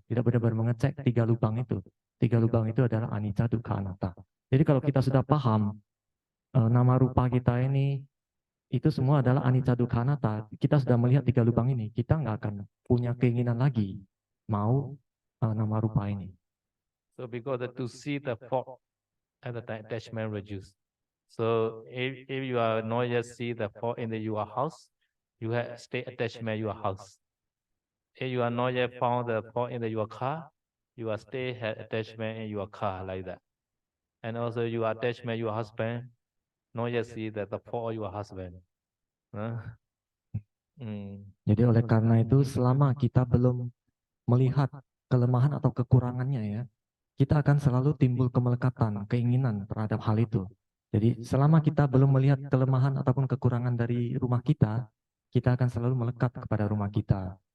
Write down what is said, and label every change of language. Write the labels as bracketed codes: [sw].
[id] Tidak benar-benar mengecek 3 lubang itu. 3 lubang itu adalah anicca, dukkha, anatta. Jadi kalau kita sudah paham nama rupa kita ini, itu semua adalah anicca, dukkha, anatta. Kita sudah melihat 3 lubang ini, kita nggak akan punya keinginan lagi mau nama rupa ini. [en] So because to see the fault at the time, attachment reduce. So if you are not yet see the fault in your house, you have stay attachment your house. If you are not yet found the fault in your car, you are stay have attachment in your car like that. And also you attachment your husband, not yet see that the fault of your husband. Huh? [id] Jadi oleh karena itu selama kita belum melihat kelemahan atau kekurangannya ya, kita akan selalu timbul kemelekatan, keinginan terhadap hal itu. Jadi selama kita belum melihat kelemahan ataupun kekurangan dari rumah kita akan selalu melekat kepada rumah kita.